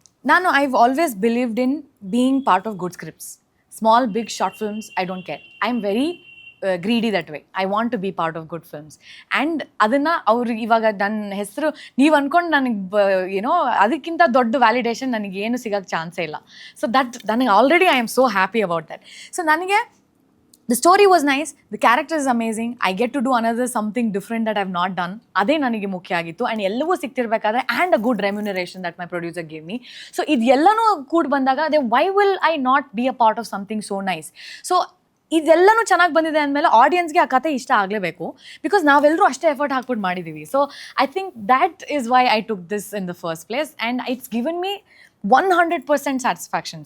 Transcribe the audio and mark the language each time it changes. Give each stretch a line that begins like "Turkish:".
English: ನಾನು I've always believed in being part of good scripts. Small big short films I don't care. I am very greedy that way. I want to be part of good films.
Kannada: And ಅದನ್ನು ಅವ್ರು ಇವಾಗ ನನ್ನ ಹೆಸರು ನೀವು ಅಂದ್ಕೊಂಡು ನನಗೆ ಏನೋ ಅದಕ್ಕಿಂತ ದೊಡ್ಡ ವ್ಯಾಲಿಡೇಷನ್ ನನಗೇನು ಸಿಗೋಕ್ಕೆ ಚಾನ್ಸೇ ಇಲ್ಲ.
English: So that ನನಗೆ already I am so happy about that. So ನನಗೆ the story was nice, the character is amazing, I get to do another something different that I've not done.
Kannada: ಅದೇ ನನಗೆ ಮುಖ್ಯ ಆಗಿತ್ತು.
English: and
Kannada: ಎಲ್ಲವೂ ಸಿಗ್ತಿರ್ಬೇಕಾದ್ರೆ
English: And a good remuneration that my producer gave me.
Kannada: So ಇದೆಲ್ಲನೂ ಕೂಡ ಬಂದಾಗ ಅದೇ
English: Why will I not be a part of something so nice.
Kannada: So ಇದೆಲ್ಲನೂ ಚೆನ್ನಾಗಿ ಬಂದಿದೆ ಅಂದಮೇಲೆ ಆಡಿಯನ್ಸ್ಗೆ ಆ ಕತೆ ಇಷ್ಟ ಆಗಲೇಬೇಕು.
English: because
Kannada: ನಾವೆಲ್ಲರೂ ಅಷ್ಟೇ ಎಫರ್ಟ್ ಹಾಕ್ಬಿಟ್ಟು ಮಾಡಿದ್ದೀವಿ.
English: So I think that is why I took this in the first place and it's given me 100% satisfaction.